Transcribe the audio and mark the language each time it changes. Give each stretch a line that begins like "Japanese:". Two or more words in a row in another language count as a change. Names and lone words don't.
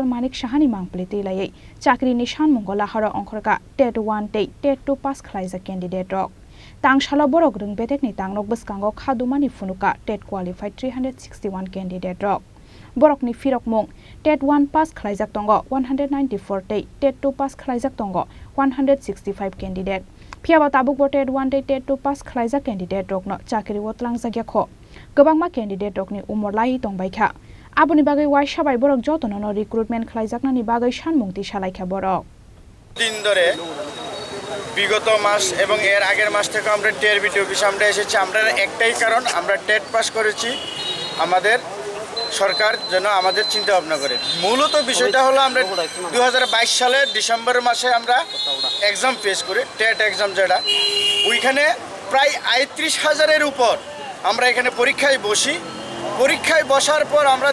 Kok Borok: Manik Shahani mangpliti layai Chakri nishan mongol lahara ongkhor ka TET 1 TET 2 pass khlaijak candidate rok Tangsalo borok Rwng Bedekni Tangnok Bwskango Khadumani Phunukha TET qualified 361 candidate rok Borokni firok mung TET 1 pass khlaijak tongo 194 TET 2 pass khlaijak tongo 165 candidate phiaba tabuk bo TET 1 TET 2 pass khlaijak candidate rokno chakri wotlang jagya kho gobangma candidate rokni umor lai tongbaikha aboni bagai wai sabai borok jotono recruitment khlaijaknani bagai sanmungti salaikha borok
Bangla: দিন ধরে বিগত মাস এবং এর আগের মাস থেকে আমরা টিআরবিটি অফিসে আমরা এসেছি আমরা একটাই কারণ আমরা টেট পাস করেছি আমাদের সরকার যেন আমাদের চিন্তা ভাবনা করে মূলত বিষয়টা হলো আমরা 2022 সালের ডিসেম্বর মাসে আমরা एग्जाम ফেস করি টেট एग्जाम যেটা ওইখানে প্রায় ৩৮,০০০ এর উপর আমরা এখানে পরীক্ষায় বসি পরীক্ষায় বসার পর আমরা